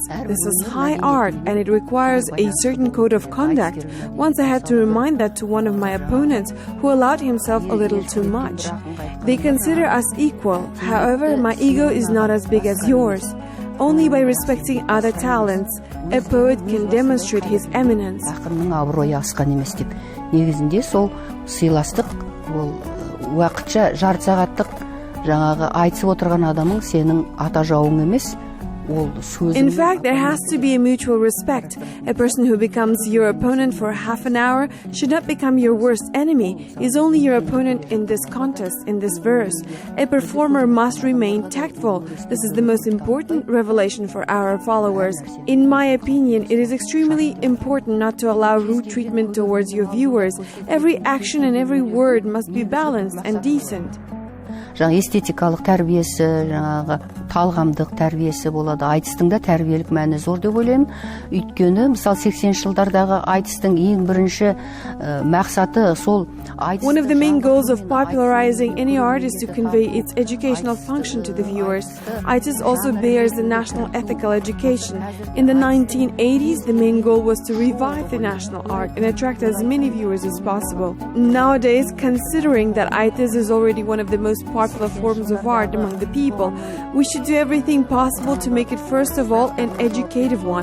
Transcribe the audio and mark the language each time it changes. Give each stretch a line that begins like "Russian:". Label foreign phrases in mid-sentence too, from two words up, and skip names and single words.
English: This is high art and it requires a certain code of conduct. Once I had to remind that to one of my opponents who allowed himself a little too much. They consider us equal, however, my ego is not as big as yours. Only by respecting other talents, a poet can demonstrate his eminence.
Kazakh: Ақынның абыройы асқан емес деп. Негізінде сол сыйластық, ол уақытша жарты сағаттық жаңағы айтысып отырған адамың сенің ата жауың емес.
English: In fact, there has to be a mutual respect. A person who becomes your opponent for half an hour should not become your worst enemy. He is only your opponent in this contest, in this verse. A performer must remain tactful. This is the most important revelation for our followers. In my opinion, it is extremely important not to allow rude treatment towards your viewers. Every action and every word must be balanced and decent.
Kazakh: Жаңа эстетикалық тәрбиесі, жаңағы талғамдық тәрбиесі болады. Айтыстың да тәрбиелік мәні зор деп ойлаймын. Өйткені, мысалы 80 жылдардағы айтыстың ең бірінші мақсаты сол айтыс.
English: One of the main goals of popularizing any art is to convey its educational function to the viewers. Aitys also bears the national ethical education. In the 1980s, the main goal was to revive the national art and attract as many viewers as possible. Nowadays, considering that aitys is already one of the most popular forms of art among the people, we should do everything possible to make it first of all an educative one.